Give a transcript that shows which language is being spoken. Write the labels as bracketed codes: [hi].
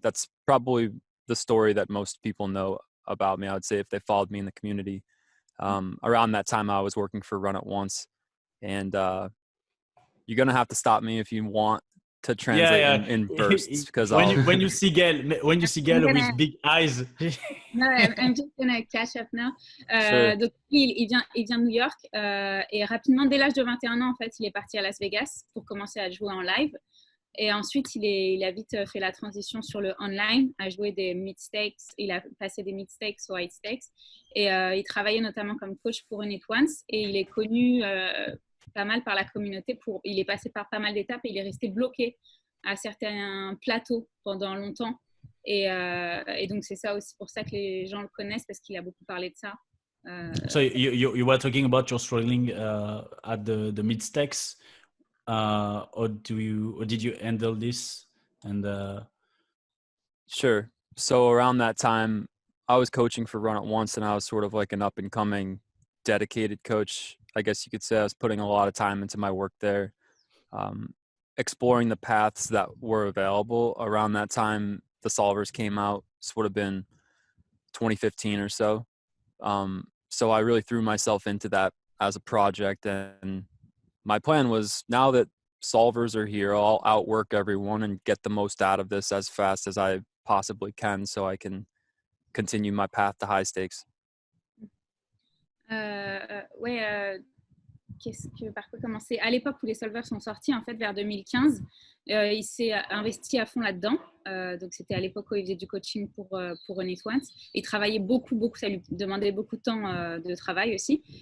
[en] That's probably the story that most people know about me, I would say, if they followed me in the community. Around that time, I was working for Run It Once, and you're gonna have to stop me if you want to translate in bursts, because when you see Gail with big eyes. No, I'm just gonna catch up now. Sure. [fr] Donc il vient de New York, et rapidement, dès l'âge de 21 ans, en fait, il est parti à Las Vegas pour commencer à jouer en live. Et ensuite, il a vite fait la transition sur le online, à jouer des mid-stakes. Il a passé des mid-stakes aux high stakes. Et il travaillait notamment comme coach pour Run It Once. Et il est connu pas mal par la communauté. Il est passé par pas mal d'étapes et il est resté bloqué à certains plateaux pendant longtemps. Et donc, c'est ça aussi pour ça que les gens le connaissent, parce qu'il a beaucoup parlé de ça. [en] So you were talking about your struggling at the mid stakes. Or did you handle this? And Sure. So around that time, I was coaching for Run It Once, and I was sort of like an up and coming dedicated coach, I guess you could say. I was putting a lot of time into my work there. exploring the paths that were available. Around that time, the solvers came out. This would have been 2015 or so. So I really threw myself into that as a project. And my plan was, now that solvers are here, I'll outwork everyone and get the most out of this as fast as I possibly can so I can continue my path to high stakes. [fr] Ouais, par quoi commencer? À l'époque où les solvers sont sortis, en fait, vers 2015, il s'est investi à fond là-dedans. Donc, c'était à l'époque où il faisait du coaching pour Run It Once. Il travaillait beaucoup, ça lui demandait beaucoup de temps de travail aussi.